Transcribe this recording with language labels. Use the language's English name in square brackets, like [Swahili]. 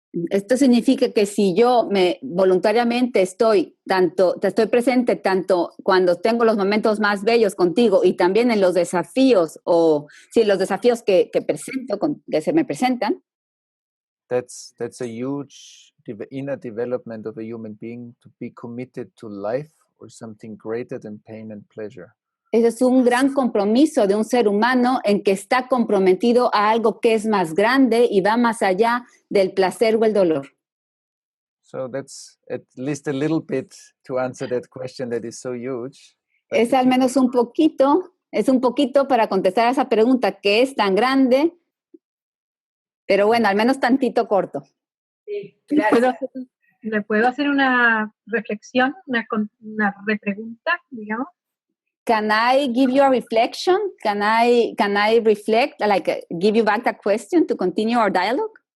[Spanish] Esto significa que si yo voluntariamente estoy presente tanto cuando tengo los momentos más bellos contigo y también en los desafíos los desafíos que presento, que se me presentan. [English] That's a huge inner development of a human being, to be committed to life or something greater than pain and pleasure. [Spanish] Ese es un gran compromiso de un ser humano en que está comprometido a algo que es más grande y va más allá del placer o el dolor. [English] So that's at least a little bit to answer that question that is so huge. [Spanish] Es al menos un poquito para contestar a esa pregunta que es tan grande, pero bueno, al menos tantito corto. Sí, gracias. ¿Le puedo hacer una reflexión, una repregunta, digamos? [English] Can I give you a reflection? Can I reflect, give you back that question to continue our dialogue?